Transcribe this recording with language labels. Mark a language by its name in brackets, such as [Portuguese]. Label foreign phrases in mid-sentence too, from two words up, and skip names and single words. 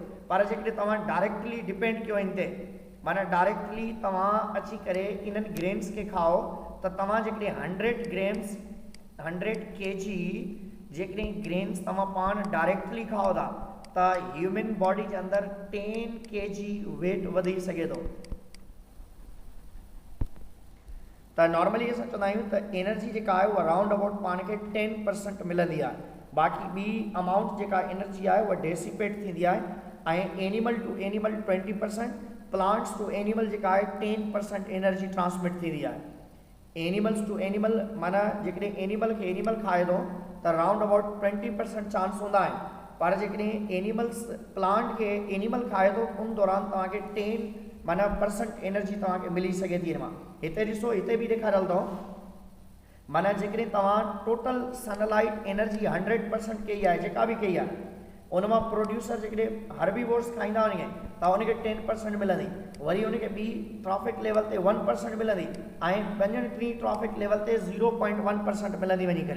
[Sindhi] पर जेकॾहिं तव्हां [English] directly depend [Sindhi] कयो इन ते, माना डायरेक्टली तव्हां अची करे इन्हनि ग्रेन्स खे खाओ त तव्हां जेकॾहिं 100 kg जेकॾहिं ग्रेन्स तव्हां पाण डायरेक्टली खाओ था त [English] human body [Sindhi] जे अंदरि 10 kg वेट वधी सघे थो। त नॉर्मली असां चवंदा आहियूं त एनर्जी जेका आहे उहा [English] round about [Sindhi] पाण खे 10% मिलंदी आहे, बाक़ी ॿी अमाउंट जेका एनर्जी आहे उहा डेसिपेट थींदी आहे। ऐं [English] animal to animal [Sindhi] 20%, [English] plants to animal [Sindhi] जेका आहे 10% [English] energy transmit [Sindhi] थींदी आहे। [English] animals to animal [Sindhi] माना जेकॾहिं एनिमल खे एनिमल खाए थो त [English] round about [Sindhi] 20% चांस हूंदा आहिनि पर जेकॾहिं [English] animals plant [Sindhi] के एनिमल खाए तो उन दौरान तव्हांखे 10 माना % एनर्जी तव्हांखे मिली सघे थी हिन मां। हिते ॾिसो हिते बि ॾेखारियल अथव माना जेकॾहिं तव्हां [English] total sunlight energy [Sindhi] 100% कई आहे जेका बि कई आहे उन मां प्रोड्यूसर जेकॾहिं हर्बीवोर्स खाईंदा वञे त उनखे 10% मिलंदी, वरी उनखे ॿी [English] trophic level [Sindhi] ते 1% मिलंदी ऐं ॿियनि टी [English] trophic level [Sindhi] ते 0.1% मिलंदी वञी करे।